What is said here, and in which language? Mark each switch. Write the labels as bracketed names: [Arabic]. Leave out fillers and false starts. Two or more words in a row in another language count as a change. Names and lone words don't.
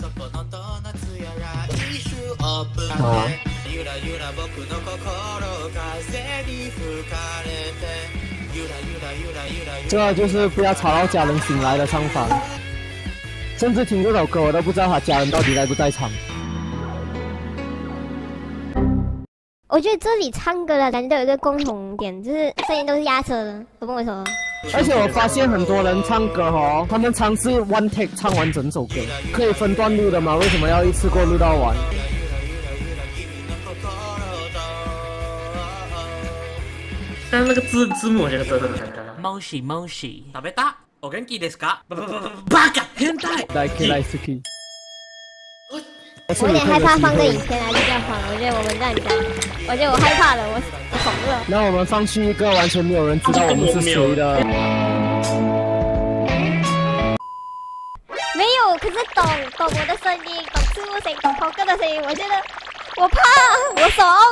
[Chinese] 这个就是不要吵到家人醒来的唱法，甚至听这首歌我都不知道他家人到底在不在场。我觉得这里唱歌的感觉都有一个共同点，就是声音都是压车的，我不懂为什么。而且我发现很多人唱歌哦，他们尝试 [English] one take [Chinese] 唱完整首歌，可以分段录的吗？为什么要一次过录到完？但那个字幕我觉得真的很尴尬。 [Japanese] もしもし。食べた？お元気ですか？バカ変態！ [Chinese] 来 K 来 K。我有点害怕放个影片来就这样放了，我觉得我们这样讲，我觉得我害怕了，我怂了。那我们放弃一个完全没有人知道我们是谁的。没有，可是懂我的声音，懂字幕声，懂猴哥的声音，我觉得我怕，我怂。